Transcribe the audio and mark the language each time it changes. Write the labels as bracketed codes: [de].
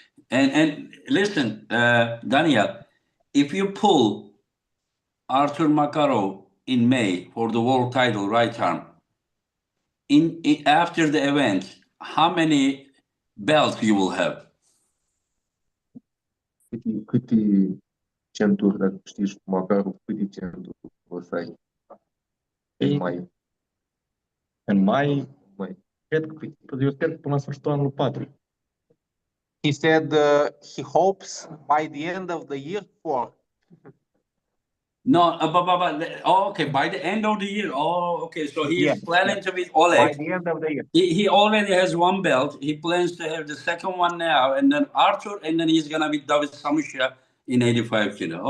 [en] And listen, Daniel, if you pull Artur Makarov in May for the world title right arm, after the event, how many belts you will have? [ro] Câte centuri, dacă știi, Makarov, câte centuri o să ai în mai? În mai? Cred că până la sfârșitul anului 4. [en] He said he hopes by the end of the year 4. No, okay, by the end of the year. Oh, okay, so he is planning to beat Oleg. By the end of the year. He already has one belt. He plans to have the second one now, and then Arthur, and then he's gonna beat David Samusha in 85 kilo.